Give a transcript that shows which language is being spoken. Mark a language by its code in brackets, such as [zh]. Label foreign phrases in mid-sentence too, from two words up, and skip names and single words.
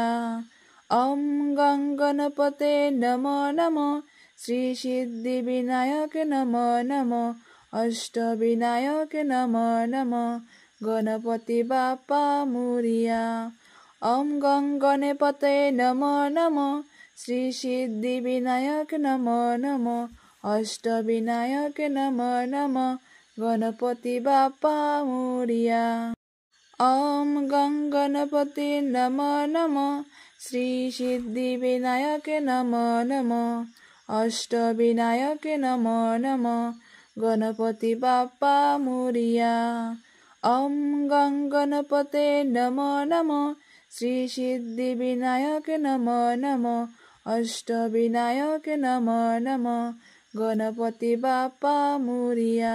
[sa] ওম গং গণপতে নমো নমো শ্রী সিদ্ধি বিনায়ক নমো নমো অষ্টবিনায়ক নমো নমো [mr] गणपति बाप्पा मोरिया। [sa] ওম গং গণপতে নমো নমো শ্রী সিদ্ধি বিনায়ক নমো নমো অষ্টবিনায়ক নমো নমো [mr] गणपति बाप्पा मोरिया। [sa] ॐ गं गणपते नमो नमः श्री सिद्धिविनायके नमो नमः अष्टविनायके नमो नमः [mr] गणपति बाप्पा मोरिया। [sa] ॐ गं गणपते नमो नमः श्री सिद्धिविनायके नमो नमः अष्टविनायके नमो नमः [mr] गणपति बाप्पा मोरिया।